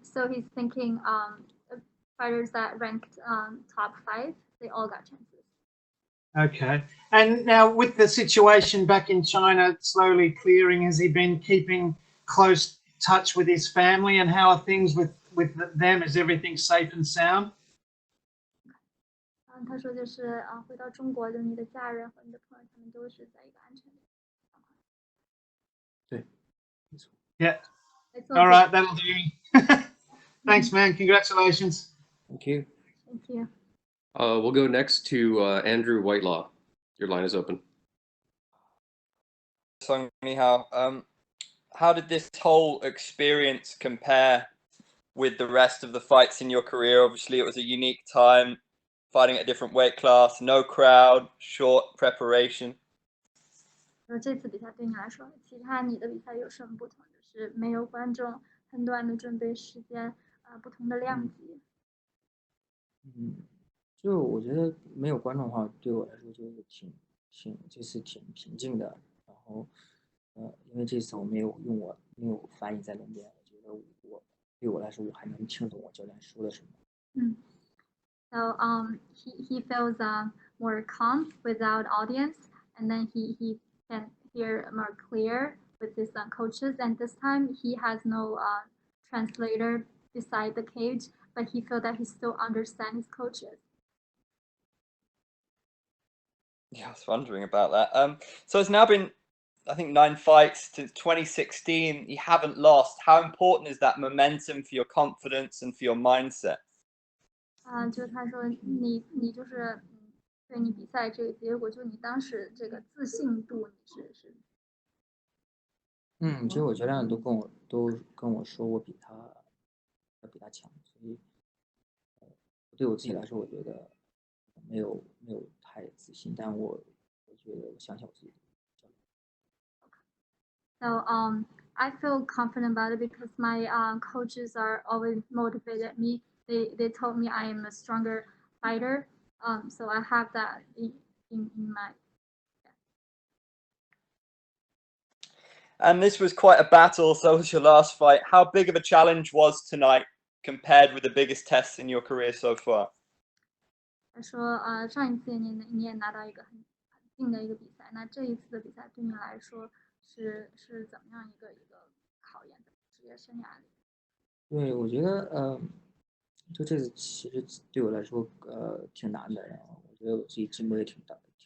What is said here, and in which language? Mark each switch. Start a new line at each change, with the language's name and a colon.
English: So he's thinking fighters that ranked top 5, they all got chances. Okay. And now with the situation back in China slowly clearing, has he been keeping close touch with his family, and how are things with them? Is everything safe and sound?
Chinese: 他说就是回到中国，就你的家人和你的朋友，他们都是在一个安全的状况。对，没错。
English: Yeah. It's All right, that'll do. Thanks, man. Congratulations. Thank you. Thank you. We'll go next to Andrew Whitelaw. Your line is open. Song Yadong, how did this whole experience compare with the rest of the fights in your career? Obviously, it was a unique time, fighting at a different weight class, no crowd, short preparation.
Chinese: 这次比赛对你来说，其他你的比赛有什么不同？就是没有观众，很短的准备时间，不同的量级。就我觉得没有观众的话，对我来说就是这次挺平静的。然后，因为这次我没有翻译在那边，我觉得对我来说我还能听懂我教练说的什么。
English: So he feels more calm without audience, and then he can hear more clear with his coaches. And this time he has no translator beside the cage, but he feels that he still understands his coaches. Yeah, I was wondering about that. So it's now been, I think, 9 fights since 2016. You haven't lost. How important is that momentum for your confidence and for your mindset?
Chinese: 就是他说你就是对你比赛这个结果，就你当时这个自信度你是。其实我教练都跟我说我比他强，所以对我自己来说，我觉得没有太自信，但我觉得我相信我自己。
English: So I feel confident about it because my coaches are always motivated me. They told me I am a stronger fighter. So I have that in my. And this was quite a battle, so was your last fight. How big of a challenge was tonight compared with the biggest tests in your career so far?
Chinese: 他说上一次你也拿到一个很近的一个比赛，那这一次的比赛对你来说是怎么样一个考验的职业生涯里？对，我觉得就这次其实对我来说挺难的，然后我觉得我自己进步也挺大的。